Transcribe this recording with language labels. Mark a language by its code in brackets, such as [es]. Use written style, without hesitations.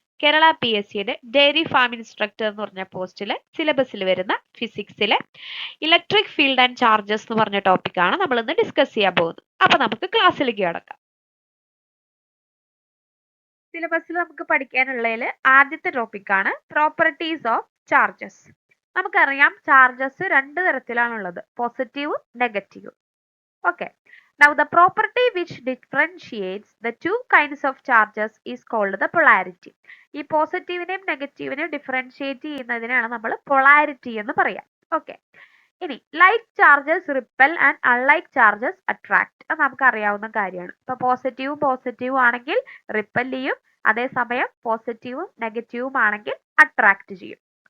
[ml] Kerala PSCയുടെ diary farm instructor എന്ന് പറഞ്ഞ പോസ്റ്റില് സിലബസിൽ വരുന്ന ഫിസിക്സിലെ ഇലക്ട്രിക് ഫീൽഡ് ആൻഡ് ചാർജസ് എന്ന് പറഞ്ഞ ടോപ്പിക്കാണ് നമ്മൾ ഇന്ന് ഡിസ്കസ് ചെയ്യാൻ പോകുന്നത്. അപ്പൊ നമുക്ക് ക്ലാസ്സിലേക്ക് കടക്കാം. സിലബസിൽ നമുക്ക് പഠിക്കാനുള്ളതിൽ ആദ്യത്തെ ടോപ്പിക്കാണ് പ്രോപ്പർട്ടീസ് ഓഫ് ചാർജസ്. നമുക്കറിയാം ചാർജസ് രണ്ട് തരത്തിലാണുള്ളത്, പോസിറ്റീവും നെഗറ്റീവും. [en] Okay. Now the property which differentiates the two kinds of charges is called the polarity. [ml] ഈ പോസിറ്റീവിനെയും നെഗറ്റീവിനെയും ഡിഫറൻഷിയേറ്റ് ചെയ്യുന്നതിനാണ് നമ്മൾ പൊളാരിറ്റി എന്ന് പറയാം. ഓക്കെ, ഇനി [en] like charges repel and unlike charges attract, [ml] അത് നമുക്ക് അറിയാവുന്ന കാര്യമാണ്. ഇപ്പൊ പോസിറ്റീവും ആണെങ്കിൽ റിപ്പൽ ചെയ്യും, അതേസമയം പോസിറ്റീവും നെഗറ്റീവും ആണെങ്കിൽ അട്രാക്ട് ചെയ്യും.